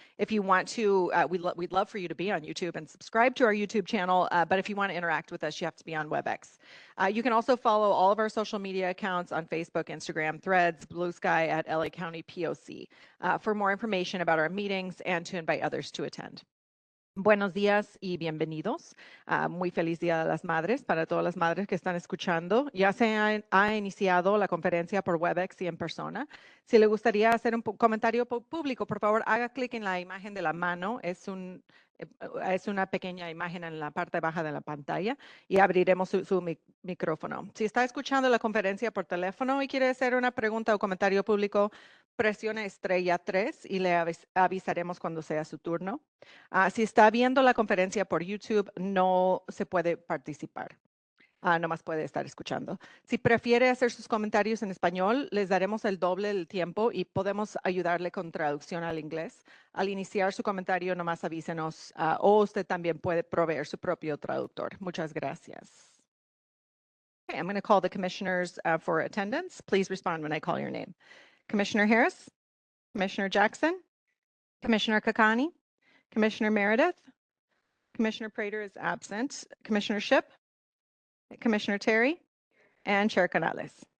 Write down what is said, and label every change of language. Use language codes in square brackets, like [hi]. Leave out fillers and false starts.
[en] If you want to, we'd love for you to be on YouTube and subscribe to our YouTube channel, but if you want to interact with us, you have to be on WebEx. You can also follow all of our social media accounts on Facebook, Instagram, Threads, Blue Sky at LA County POC for more information about our meetings and to invite others to attend. [es] Buenos días y bienvenidos. Muy feliz Día de las Madres para todas las madres que están escuchando. Ya ha iniciado la conferencia por WebEx y en persona. Si le gustaría hacer un comentario público, por favor, haga clic en la imagen de la mano. Es una pequeña imagen en la parte baja de la pantalla y abriremos su micrófono. Si está escuchando la conferencia por teléfono y quiere hacer una pregunta o comentario público, presione estrella 3 y le avisaremos cuando sea su turno. Si está viendo la conferencia por YouTube, no se puede participar. Nomás puede estar escuchando. Si prefiere hacer sus comentarios en español, les daremos el doble del tiempo y podemos ayudarle con traducción al inglés. Al iniciar su comentario, nomás avísenos o usted también puede proveer su propio traductor. Muchas gracias. [en] Okay, I'm going to call the commissioners for attendance. Please respond when I call your name. Commissioner Harris, Commissioner Jackson, Commissioner Kakani, Commissioner Meredith, Commissioner Prater is absent. Commissioner Shipp, Commissioner Terry, and Chair Canales.